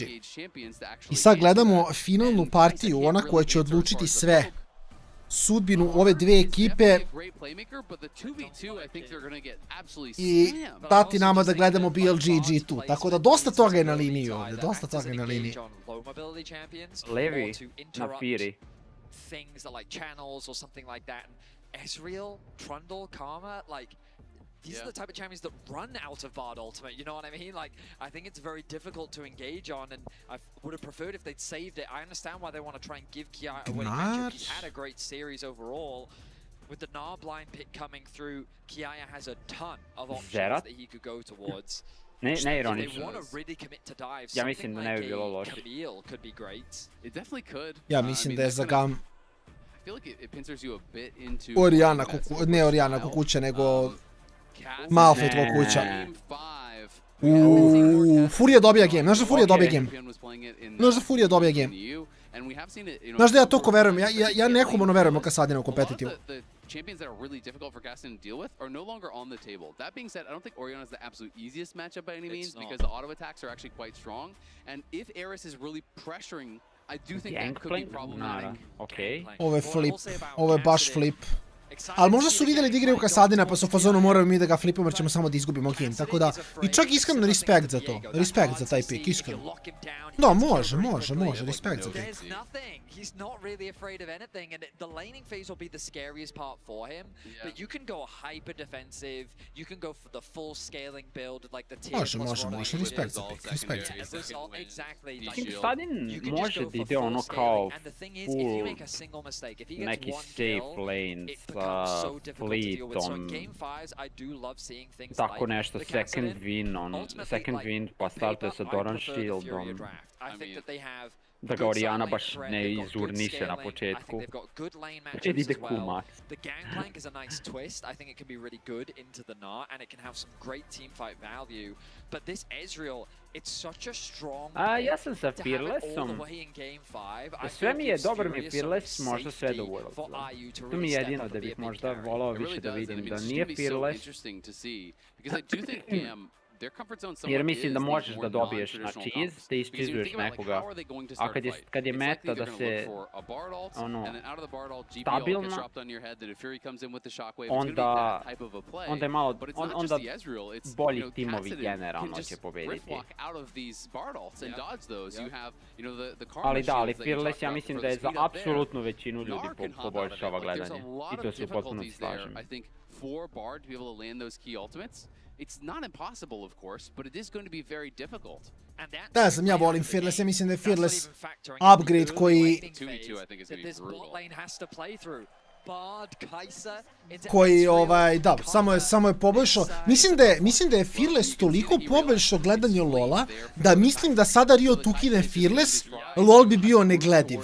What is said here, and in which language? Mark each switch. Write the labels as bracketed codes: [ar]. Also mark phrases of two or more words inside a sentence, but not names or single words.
[sr] I sad gledamo finalnu partiju, ona koja će odlučiti sve. Sudbinu ove dve ekipe. I dati nama da gledamo BLG i G2. Tako da dosta toga je na liniji ovdje, Levi na Firi. [en] These are the type of champions that run out of Bard Ultimate, you know what I mean? Like, I think it's very difficult to engage on, and I would have preferred if they'd saved it. I understand why they want to try and give Kiai a winning matchup. He had a great series overall. With the Gnar blind pick coming through, Kiai has a ton of options that he could go towards. [sr] Ne ironično. [en] They want to really commit to dive. [sr] Ja mislim da ne bi bilo loše. [en] Camille could be great. It definitely could. [sr] Ja mislim da je za GAM. [en] I feel like it pincers you a bit into... [sr] Ne Oriana Kukuća, nego... Malphite kuća. Furija dobija game. Znaš da Furija dobija game? Znaš da ja toliko verujem. Ja nehumano verujem o Kasadina u kompetitivu. [en] Champions that are really difficult for Gaston to deal with are no longer on the table. That being said, I don't think Orianna is the absolute easiest matchup by any means because the auto attacks are actually quite strong. And if AORUS is really pressuring, I do think that could be problematic. [sr] Ovo je flip. Ovo je baš flip. Ali možda su vidjeli da igraju Kasadina pa su u fazonu moraju mi da ga flipamo jer ćemo samo da izgubimo game, tako da i čak iskreno respekt za to, respekt za taj pick, iskreno. Da, može, respekt za pick. [en] He's not really afraid of anything, and the laning phase will be the scariest part for him. But you can go hyper defensive, you can go for the full scaling build, like the tier plus [sr] može, respekt za pick, respekt za pick. Kasadin može da ide ono kao full neki [en] safe lane [sr] sa fleetom, tako nešto, [en] second win, [sr] pa startuje sa Doran Shieldom. Da ga Orianna baš ne izurniše na početku. Počet ide Q-Max. [en] The Gangplank is a nice twist. I think it can be really good into the Gnar, and it can have some great teamfight value. But this Ezreal, it's such a strong [sr] ja sam sa Fearlessom. Sve mi je dobar mi Fearless, možda sve do World. To mi je jedino da bih možda volao više da vidim da nije Fearless. Jer mislim da možeš da dobiješ na cheese, da ischizuješ nekoga, a kad je meta da se stabilna, onda je malo, onda bolji timovi generalno će pobediti. Ali da, ali Fearless ja mislim da je za apsolutnu većinu ljudi poboljšava gledanje. I to se potpuno slažem. [en] It's not impossible, of course, but it is going to be very difficult. [sr] Da, ja volim Fearless, ja mislim da je Fearless upgrade koji... koji, da, samo je poboljšao. Mislim da je Fearless toliko poboljšao gledanje LoL-a, da mislim da sada Riot ukine Fearless, LoL bi bio neglediv.